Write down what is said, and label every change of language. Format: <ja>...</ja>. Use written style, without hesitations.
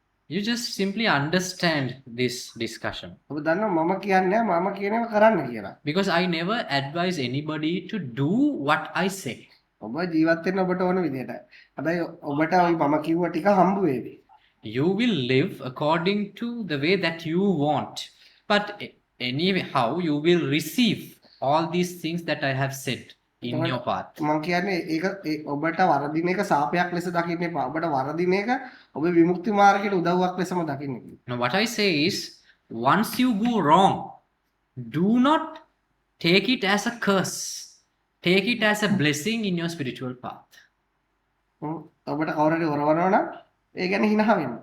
<en>You just simply understand this discussion.</en> <si>ඔබ දන්නවා මම කියන්නේ මම කියනවා කරන්න කියලා.</si> <en>Because I never advise anybody to do what I say.</en> <si>ඔබ ජීවත් වෙන්න ඔබට ඕන විදිහට. හැබැයි ඔබට ওই මම කිව්ව ටික හම්බ වේවි.</si> <en>You will live according to the way that you want. But anyhow, you will receive all these things that I have said in your path.</en> <si>මම කියන්නේ ඒක ඔබට වරදින එක සාපයක් ලෙස දකින්න එපා. ඔබට වරදින එක ඔබේ විමුක්ති මාර්ගයට උදව්වක් ලෙසම දකින්න.</si> <en>Now, what I say is, once you go wrong, do not take it as a curse. Take it as a blessing in your spiritual path.</en> <si>ඔබට කවුරුහරි හොරවනවා නම් ඒ ගැන හිනහ වෙන්න.</si>